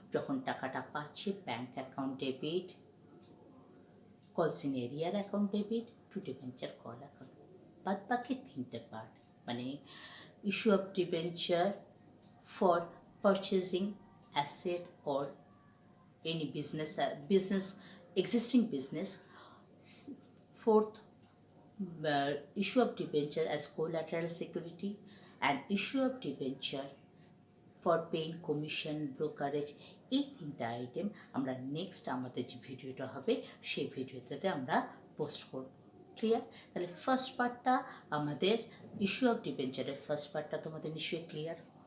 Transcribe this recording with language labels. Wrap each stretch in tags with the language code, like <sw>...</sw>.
<bn>যখন টাকাটা পাচ্ছি ব্যাঙ্ক অ্যাকাউন্ট ডেবিট কলস ইন এরিয়ার account debit two debenture call account. বাদ বাকি 3টে পার্ট, মানে issue of debenture for purchasing asset or any business existing business.</bn> <en>Fourth, issue of debenture as collateral security, and issue of debenture for paying commission brokerage.</en> <bn>এই 3টা item আমরা next আমাদের যে ভিডিওটা হবে সেই ভিডিওটাতে আমরা পোস্ট করব। ক্লিয়ার? তাহলে ফার্স্ট পার্টটা আমাদের ইস্যু অফ ডিবেঞ্চারের ফার্স্ট পার্টটা তোমাদের নিশ্চয়ই ক্লিয়ার।</bn>